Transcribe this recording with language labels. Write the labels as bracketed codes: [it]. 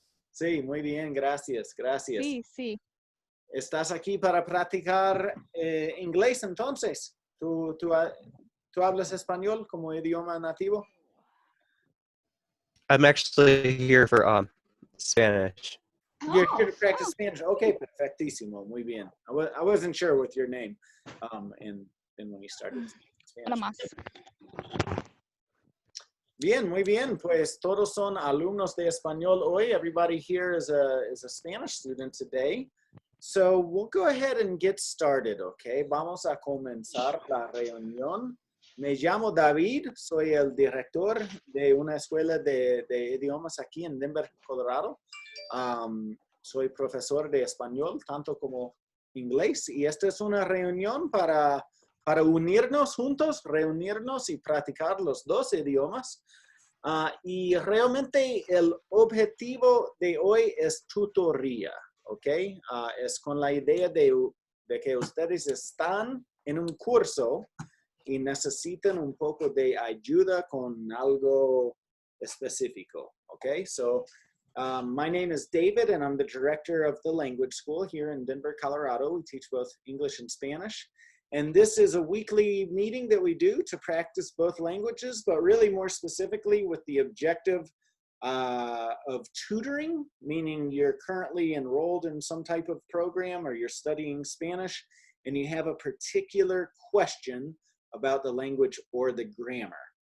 [es] Sí, muy bien, gracias, gracias. Sí. ¿Estás aquí para practicar inglés entonces? ¿Tú hablas español como idioma nativo? [en] I'm actually here for Spanish. You're here to practice Spanish. [es] Okay, perfectísimo, muy bien. [en] I wasn't sure with your name and when you started speaking Spanish. [es] Bien, muy bien. Pues todos son alumnos de español hoy. [en] Everybody here is a Spanish student today. So we'll go ahead and get started, okay? [es] Vamos a comenzar la reunión. Me llamo David, soy el director de una escuela de idiomas aquí en Denver, Colorado. Soy profesor de español, tanto como inglés. Y esta es una reunión para unirnos juntos, reunirnos y practicar los dos idiomas. Y realmente el objetivo de hoy es tutoría. ¿ok? Es con la idea de que ustedes están en un curso y necesitan un poco de ayuda con algo específico, ¿ok? [en] So, my name is David, and I'm the director of the language school here in Denver, Colorado. We teach both English and Spanish. And this is a weekly meeting that we do to practice both languages, but really more specifically with the objective of tutoring, meaning you're currently enrolled in some type of program or you're studying Spanish and you have a particular question about the language or the grammar.